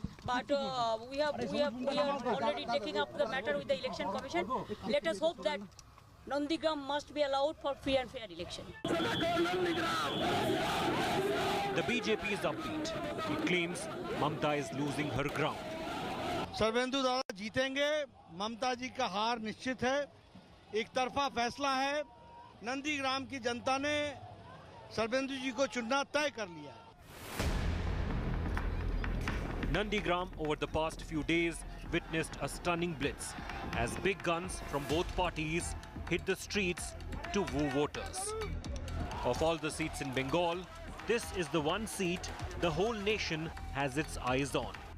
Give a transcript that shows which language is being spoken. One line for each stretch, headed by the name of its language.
English: But we are already taking up the matter with the election commission. Let us hope that Nandigram must be allowed for free and fair election. The BJP is upbeat. It claims Mamata is losing her ground.
Hindi: सर्वेंदु दादा जीतेंगे, ममता जी का हार निश्चित है, एक तरफा फैसला है, नंदीग्राम की जनता ने सर्वेंदु जी को चुनना तय कर लिया है.
English: Nandigram over the past few days witnessed a stunning blitz as big guns from both parties hit the streets to woo voters. Of all the seats in Bengal, this is the one seat the whole nation has its eyes on.